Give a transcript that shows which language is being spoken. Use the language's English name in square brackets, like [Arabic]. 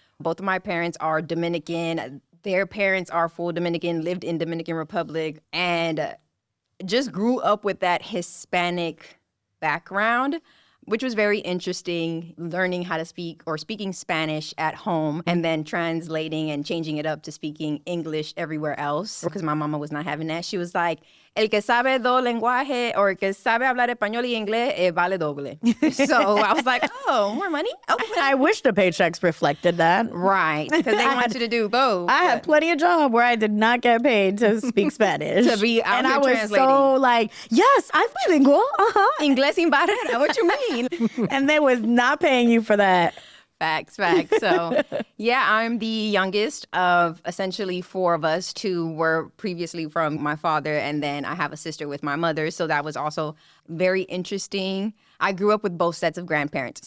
[English] Both of my parents are Dominican. Their parents are full Dominican, lived in Dominican Republic, and just grew up with that Hispanic background, which was very interesting, learning how to speaking Spanish at home and then translating and changing it up to speaking English everywhere else because my mama was not having that. She was like, [Spanish] el que sabe dos lenguajes or el que sabe hablar español y inglés vale doble. [English] So I was like, oh, more money? Oh. I wish the paychecks reflected that. Right, because they want you to do both. I had plenty of job where I did not get paid to speak Spanish. To be out and here I was translating. so like, yes, I'm bilingual. [Spanish] Inglés sin barrera, [English] what you mean? And they was not paying you for that. Facts. So, yeah, I'm the youngest of essentially 4 of us. 2 were previously from my father, and then I have a sister with my mother. So that was also very interesting. I grew up with both sets of grandparents.